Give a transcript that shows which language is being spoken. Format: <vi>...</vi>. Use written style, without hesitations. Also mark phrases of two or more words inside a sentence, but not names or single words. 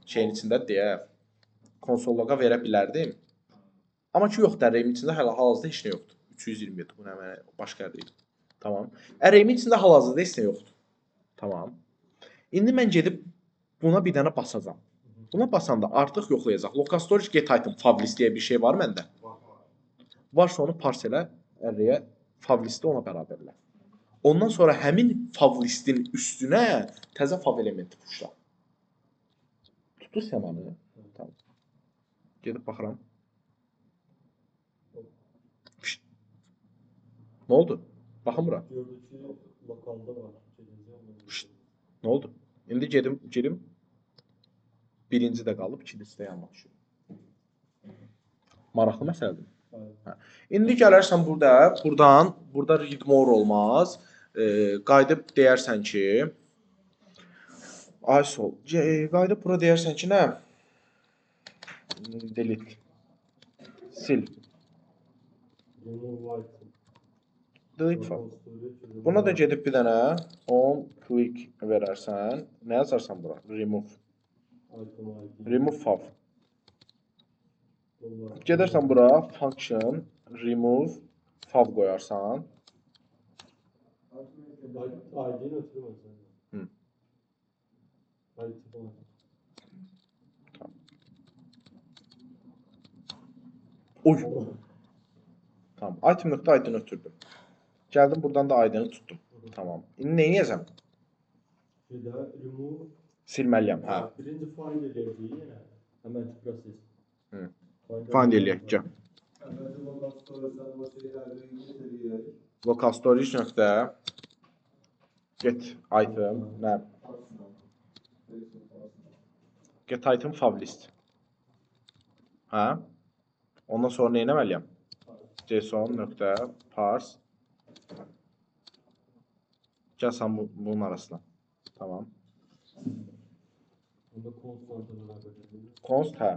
<az>Şeyin içində deyə konsolloqa verə bilərdim. Amma ki yoxdur, array-imin içində hal-hazırda heç nə yoxdur. 327 bu nə mənə başqa array-dir. Tamam. Array-imin içində hal-hazırda heç nə yoxdur. Tamam. İndi mən gedib buna bir dənə basacağam. Buna basanda artıq yoxlayacaq.</az> <en>Local storage get item favlist</en> <az>deyə bir şey var məndə. Varsa onu parselə array-ə favlisti ona bərabərlə. Ondan sonra həmin favlistin üstünə təzə fav elementi pushla. Tutursa mənə. Tamam. Gedib baxıram. Nə oldu? Baxın bura. Gördük ki, lokalda var. Nə oldu? İndi gedim. Birinci də qalıb, ikincisi də yanına düşür. Maraqlı məsələdir. Hə. İndi gələrsən burada</az> <en>read more</en> <az>olmaz. Qayıdıb deyərsən ki, qayıdıb bura deyərsən ki, nə? Delete. Sil.</az> <en>Delete file.</en> <az>Buna da gedib bir dənə</az> <en>on click</en> <az>verərsən. Nə yazarsan bura?</az> <en>Remove. Remove fav.</en> <az>Gedərsən bura</az> <en>function remove fav</en> <az>qoyarsan. ID-ni ötürmürsən. Oy. Tamam. Item.id'ini ötürdüm. Gəldim buradan da id'ini tutdum. Tamam. İndi nə edəcəm? Remove. Silməliyəm. Hə. Birinci find eləyəcəyik. Həmən proses. Find eləyək. Gəl.</az> <en>Local storage</en> <az>nöqtə</az> <en>get item</en> <az>nə?</az> <en>Get item favlist.</en> <az>Hə? Ondan sonra nə etməliyəm? JSON.parse gəlsən bunun arasına. Tamam. Const hə.</az>